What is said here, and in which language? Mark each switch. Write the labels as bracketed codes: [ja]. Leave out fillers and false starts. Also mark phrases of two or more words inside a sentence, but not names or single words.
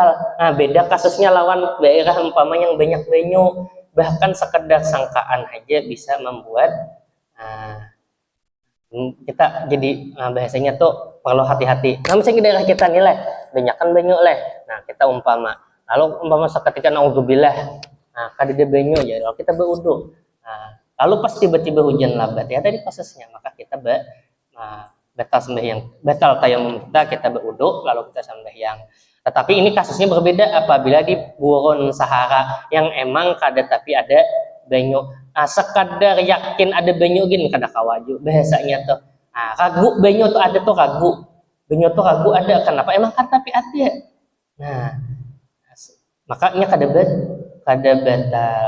[bjn] Beda kasusnya lawan daerah umpama yang banyak banyu, bahkan sekedar sangkaan aja bisa membuat kita jadi bahasanya tuh perlu hati-hati. Misalnya daerah kita nih banyakan banyu kita umpama seketika naudzubillah kada ada banyu ya, [id] kalau kita berwudu, lalu pas tiba-tiba hujan lebat ya tadi kasusnya, maka kita batal sembahyang, batal tayamum kita berwudu lalu kita sembahyang. [bjn] Tetapi ini kasusnya berbeda apabila di gurun Sahara yang emang kada tapi ada banyu. Sekadar yakin ada banyu gini kada kawaju bahasanya tuh. Ragu banyu tuh ada tuh ragu. Banyu tuh ragu ada, kenapa? Emang kan tapi ada. Makanya kada batal.